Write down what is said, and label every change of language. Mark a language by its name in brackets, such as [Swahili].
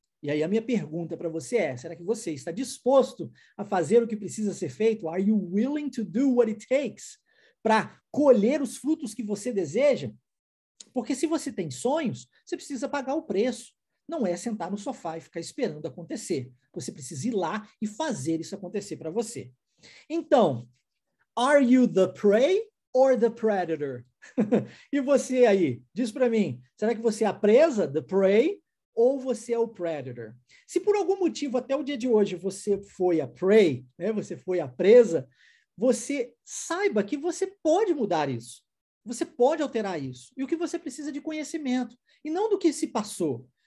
[Portuguese] E aí a minha pergunta para você é, será que você está disposto a fazer o que precisa ser feito? [English] Are you willing to do what it takes [Portuguese] para colher os frutos que você deseja? Porque se você tem sonhos, você precisa pagar o preço. Não é sentar no sofá e ficar esperando acontecer. Você precisa ir lá e fazer isso acontecer para você. [English] Então, are you the prey or the predator? [Portuguese] E você aí, diz para mim, será que você é a presa, the prey, ou você é o predator? Se por algum motivo até o dia de hoje você foi a prey, né, você foi a presa, você saiba que você pode mudar isso. Você pode alterar isso. E o que você precisa de conhecimento, e não do que se passou.